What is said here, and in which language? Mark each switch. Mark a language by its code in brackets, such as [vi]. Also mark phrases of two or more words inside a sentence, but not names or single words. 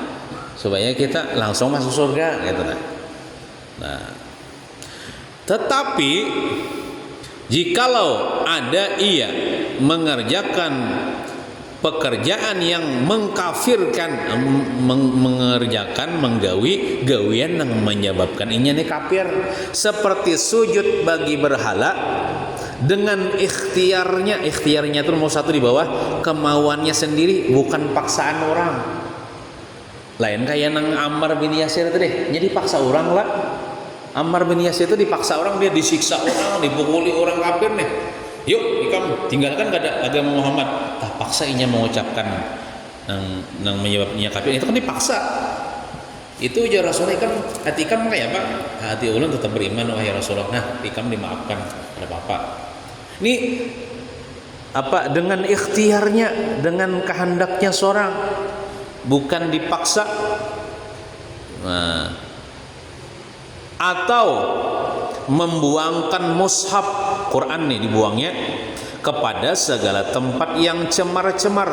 [id] Supaya kita langsung masuk surga, gitu nah. Nah, tetapi jikalau ada ia mengerjakan pekerjaan yang mengkafirkan, [bjn] menggawi gawian [id] yang menyebabkan inya nih kafir, seperti sujud bagi berhala dengan ikhtiarnya itu nomor 1 di bawah, kemauannya sendiri, bukan paksaan orang. [bjn] Lain kayak nang Ammar bin Yasir itu deh, jadi paksa orang lah. [id] Ammar bin Yasir itu dipaksa orang, dia disiksa orang, dipukuli orang kafir nih. [bjn] Yuk, ikam tinggalkan agama Muhammad. Paksa inya mengucapkan nang menyebabnya kafir, itu kan dipaksa. Itu aja Rasulullah kan, hati ikam kayak apa? Hati ulun tetap beriman, wahai Rasulullah. Nah, ikam dimaafkan, [id] ada apa-apa. Ini apa, dengan ikhtiarnya, dengan kehendaknya seorang, bukan dipaksa. Nah, atau membuangkan mushaf Quran nih, dibuangnya kepada segala tempat yang cemar-cemar.